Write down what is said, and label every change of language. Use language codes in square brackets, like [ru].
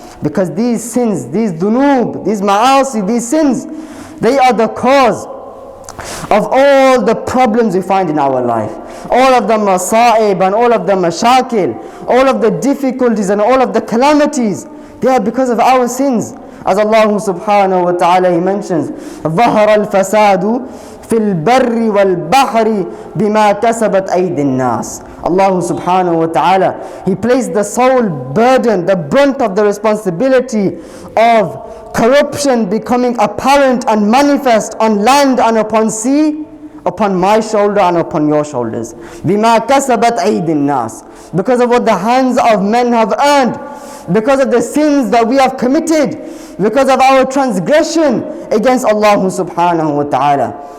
[en] Because these sins, these dunub, these ma'asi, these sins, they are the cause of all the problems we find in our life. All of the masa'ib and all of the mashakil, all of the difficulties and all of the calamities, they are because of our sins. As Allah subhanahu wa ta'ala, He mentions, [ar] ظَهَرَ الْفَسَادُ فِي الْبَرِّ وَالْبَحْرِ بِمَا كَسَبَتْ أَيْدِ النَّاسِ. [en] Allah subhanahu wa ta'ala, He placed the sole burden, the brunt of the responsibility of corruption becoming apparent and manifest on land and upon sea, upon my shoulder and upon your shoulders. [ar] بِمَا كَسَبَتْ أَيْدِ النَّاسِ, [en] because of what the hands of men have earned, because of the sins that we have committed, because of our transgression against Allah subhanahu wa ta'ala.